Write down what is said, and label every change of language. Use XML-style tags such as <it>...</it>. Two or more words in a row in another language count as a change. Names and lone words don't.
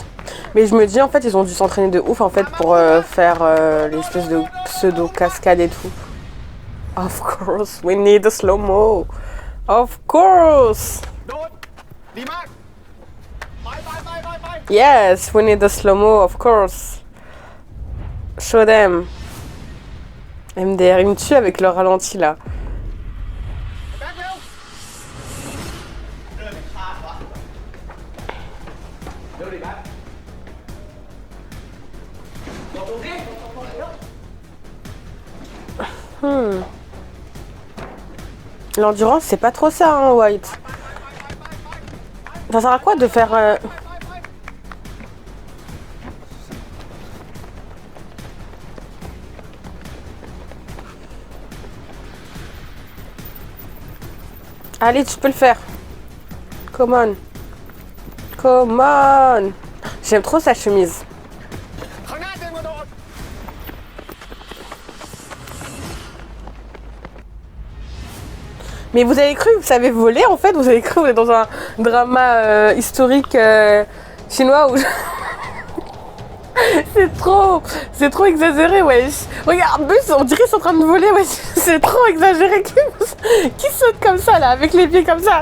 <fr>Mais je me dis en fait ils ont dû s'entraîner de ouf en fait pour faire l'espèce de pseudo cascade et tout.</fr> <en>Of course, we need a slow-mo. Of course.</en> <th>โดด ดีมาก ไป</th> <en>Yes, we need a slow-mo, of course. Show them.</en> <fr>MDR, ils me tuent avec leur ralenti là.</fr> <th>แบ็คเร็วเดินข้างวะเร็วดิแบ็ค</th> <fr>L'endurance, c'est pas trop ça, hein, White. Ça sert à quoi de faire... Allez, tu peux le faire.</fr> <en>Come on. Come on.</en> <fr>J'aime trop sa chemise.</fr> <th>ข้างหน้าเตรียมกระโดด</th> <fr>Mais vous avez cru que vous savez voler en fait? Vous avez cru que vous êtes dans un drama historique chinois où... C'est trop exagéré, wesh. Regarde, en plus, on dirait qu'ils sont en train de voler, wesh. C'est trop exagéré. Qui saute comme ça, là, avec les pieds comme ça?</fr>